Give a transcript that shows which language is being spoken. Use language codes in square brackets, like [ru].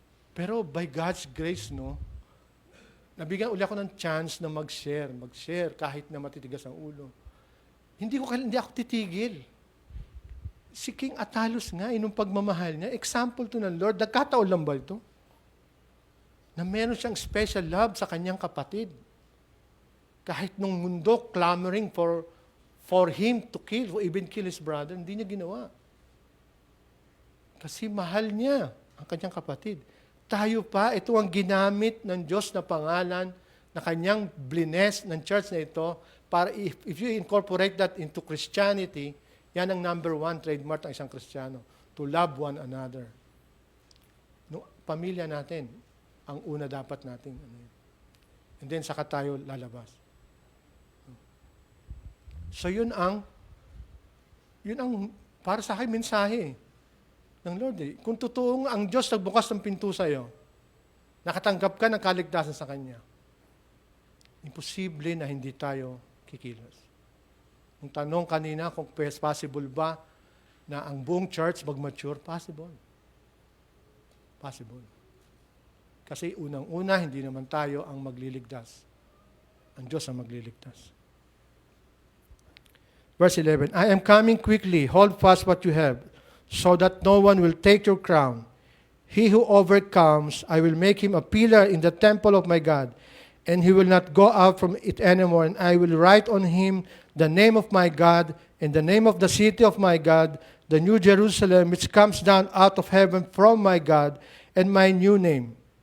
[tl] Pero by God's grace, no, nabigyan uli ako ng chance na mag-share kahit na matitigas ang ulo. Hindi ako titigil. Si King Atalos nga, inong pagmamahal niya, example to ng Lord, nagkataon lang ba ito? Na meron siyang special love sa kanyang kapatid. Kahit nung mundo [en] clamoring for him to kill, or even kill his brother, [tl] hindi niya ginawa. Kasi mahal niya ang kanyang kapatid. Tayo pa, ito ang ginamit ng Diyos na pangalan na kanyang blines ng church na ito, para [en] if you incorporate that into Christianity, [tl] yan ang number one trademark ng isang Kristiyano, [en] to love one another. [tl] No, pamilya natin, ang una dapat nating and then saka tayo lalabas. So yun ang para sa akin mensahe ng Lord. Kung totoong ang Diyos nagbukas ng pinto sa iyo, nakatanggap ka ng kaligtasan sa Kanya, imposible na hindi tayo kikilos. Yung tanong kanina kung possible ba na ang buong church mag-mature, possible. Possible. Kasi unang-una, hindi naman tayo ang magliligtas. Ang Diyos ang magliligtas. [en] Verse 11, I am coming quickly, hold fast what you have, so that no one will take your crown. He who overcomes, I will make him a pillar in the temple of my God, and he will not go out from it anymore, and I will write on him the name of my God, and the name of the city of my God, the new Jerusalem, which comes down out of heaven from my God, and my new name.